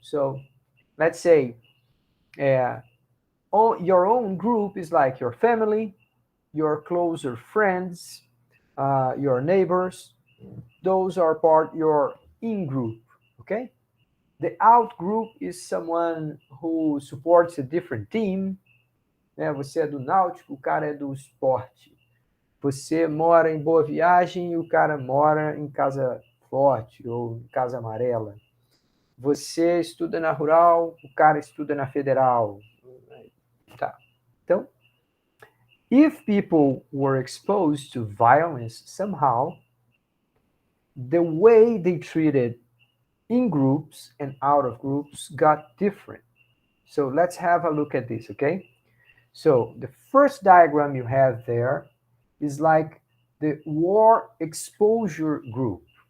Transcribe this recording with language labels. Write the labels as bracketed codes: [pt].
[en] So let's say your own group is like your family, your closer friends, your neighbors. Those are part your in group, okay? The out group is someone who supports a different team. [pt] Né? Você é do Náutico, o cara é do esporte. Você mora em Boa Viagem e o cara mora em Casa Forte ou em Casa Amarela. Você estuda na Rural, o cara estuda na Federal. Tá. [en] Então, if people were exposed to violence somehow, the way they treated in groups and out of groups got different. So let's have a look at this, okay? So the first diagram you have there is like the war exposure group.